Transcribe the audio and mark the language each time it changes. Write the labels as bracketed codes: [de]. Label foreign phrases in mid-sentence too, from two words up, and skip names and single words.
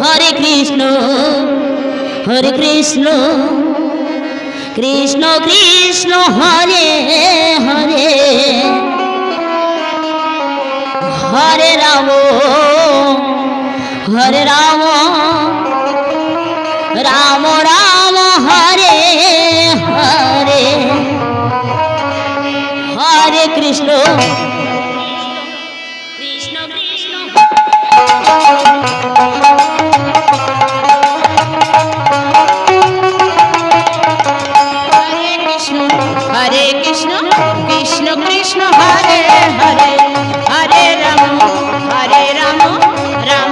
[sa] হরে কৃষ্ণ কৃষ্ণ কৃষ্ণ হরে হরে হরে রাম রাম রাম হরে হরে হরে কৃষ্ণ কৃষ্ণ কৃষ্ণ हरे कृष्ण कृष्ण कृष्ण हरे हरे हरे राम राम